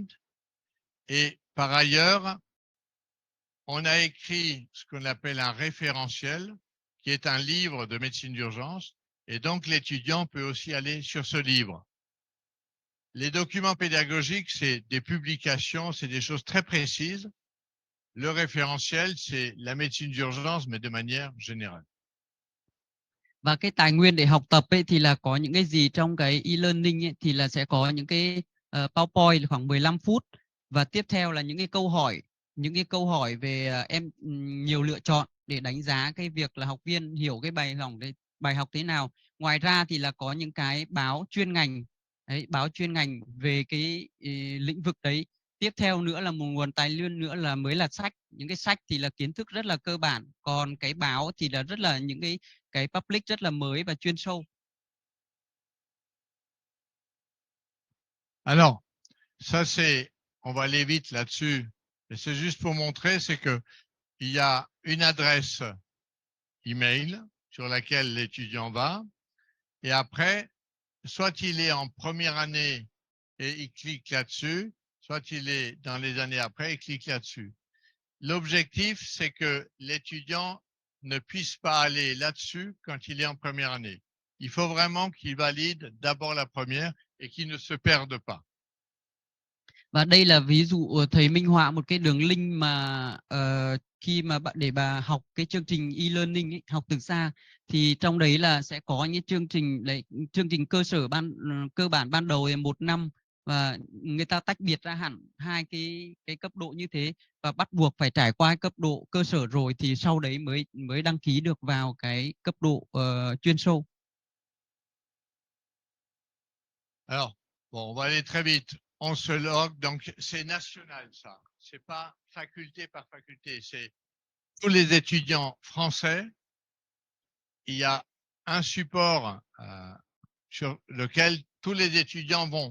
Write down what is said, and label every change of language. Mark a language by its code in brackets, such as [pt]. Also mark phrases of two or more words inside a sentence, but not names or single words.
[fr] Et par ailleurs, on a écrit ce qu'on appelle un référentiel, qui est un livre de médecine d'urgence, et donc l'étudiant peut aussi aller sur ce livre. Les documents pédagogiques, c'est des publications, c'est des choses très précises. Le référentiel, c'est la médecine d'urgence, mais de manière générale. [vi] Và cái tài nguyên để học tập ấy thì là có những cái gì trong cái e-learning ấy, thì là sẽ có những cái PowerPoint khoảng 15 phút và tiếp theo là những cái câu hỏi về nhiều lựa chọn để đánh giá cái việc là học viên hiểu cái bài học thế nào. Ngoài ra thì là có những cái báo chuyên ngành về cái lĩnh vực đấy. Tiếp theo nữa là một nguồn tài nguyên nữa là mới là sách. Những cái sách thì là kiến thức rất là cơ bản, còn cái báo thì là rất là những cái public rất là mới và chuyên sâu. [fr] Alors, ça c'est, on va aller vite là-dessus, et c'est juste pour montrer, c'est que il y a une adresse email sur laquelle l'étudiant va. Et après, soit il est en première année et il clique là-dessus, soit il est dans les années après et clique là-dessus. L'objectif, c'est que l'étudiant ne puisse pas aller là-dessus quand il est en première année. Il faut vraiment qu'il valide d'abord la première et qu'il ne se perde pas. [vi] Và đây là ví dụ thầy minh họa một cái đường link mà khi mà bạn để bà học cái chương trình e-learning ấy, học từ xa, thì trong đấy là sẽ có những chương trình cơ sở cơ bản ban đầu 1 năm, và người ta tách biệt ra hẳn hai cái cấp độ như thế, và bắt buộc phải trải qua cấp độ cơ sở rồi thì sau đấy mới đăng ký được vào cái cấp độ chuyên sâu. [fr] Alors, bon, on va aller très vite. On se log, donc c'est national ça. C'est pas faculté par faculté, c'est tous les étudiants français. Il y a un support sur lequel tous les étudiants vont.